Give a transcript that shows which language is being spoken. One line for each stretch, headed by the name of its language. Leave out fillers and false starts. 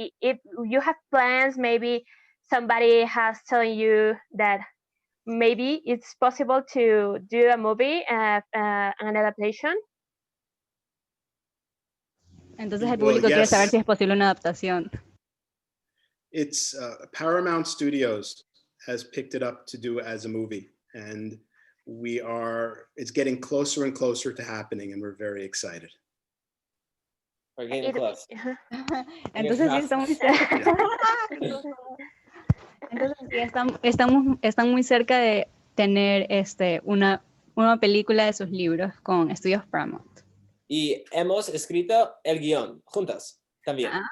English: If you have plans, maybe somebody has told you that maybe it's possible to do a movie, an adaptation.
Spanish: Entonces el público quiere saber si es posible una adaptación.
English: It's Paramount Studios has picked it up to do as a movie, and it's getting closer and closer to happening, and we're very excited. We're getting close.
Spanish: Entonces sí, están muy cerca. Entonces sí, están muy cerca de tener una película de sus libros con estudios Paramount. Y hemos escrito el guión juntas también.